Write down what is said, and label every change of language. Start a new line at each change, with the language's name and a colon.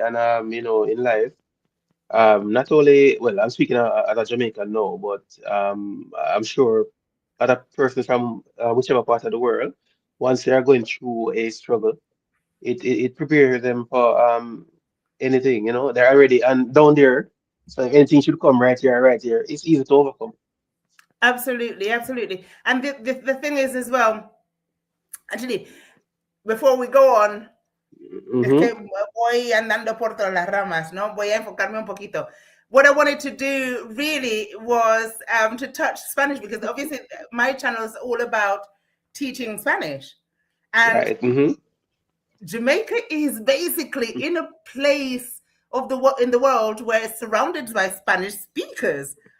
English: And in life, not only, well, I'm speaking as a Jamaican now, but I'm sure other persons from whichever part of the world, once they are going through a struggle, it prepares them for anything, they're already and down there. So if anything should come right here, it's easy to overcome. Absolutely, absolutely. And the thing is as well, actually, before we go on, es Mm-hmm.
Spanish: que voy andando por todas las ramas, ¿no? Voy a enfocarme un poquito.
English: What I wanted to do really was to touch Spanish, because obviously my channel is all about teaching Spanish. And Right. Mm-hmm. Jamaica is basically in a place of in the world where it's surrounded by Spanish speakers.